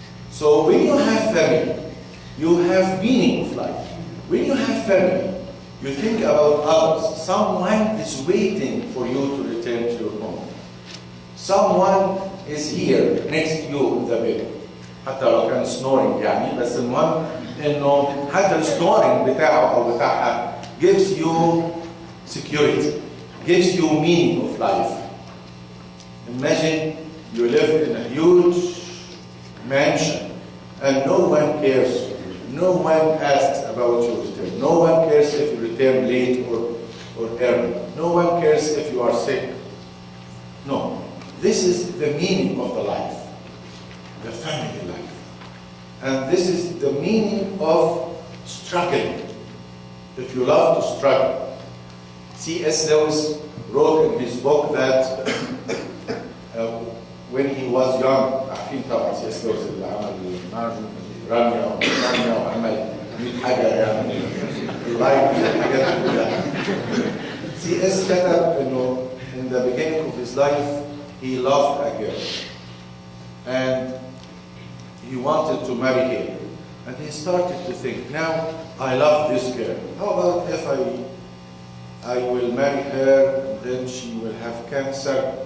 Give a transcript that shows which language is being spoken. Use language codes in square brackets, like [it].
[en] So when you have family, you have meaning of life. When you have family, you think about others. Someone is waiting for you to return to your home. Someone is here next to you in the bed. [ar] حتى لو كان snoring يعني، بس المهم إنه حتى السنورينج بتاعه أو بتاعها [en] gives you security, gives you meaning of life. Imagine you live in a huge mansion and no one cares for you. No one asks about your return. No one cares if you return late or early. No one cares if you are sick. No. This is the meaning of the life, the family life. And this is the meaning of struggling. If you love to struggle. C.S. Lewis wrote in his book that when he was young, [ar] عارفين طبعا [en] C.S. [ar] Lewis اللي عمل رانيا وعمل 100 حاجة يعني اللايف والحاجات كلها. [en] C.S. [ar] كتب إنه [en] in the beginning of his life he loved a girl and he wanted to marry her. And he started to think, now I love this girl. How about if I will marry her and then she will have cancer?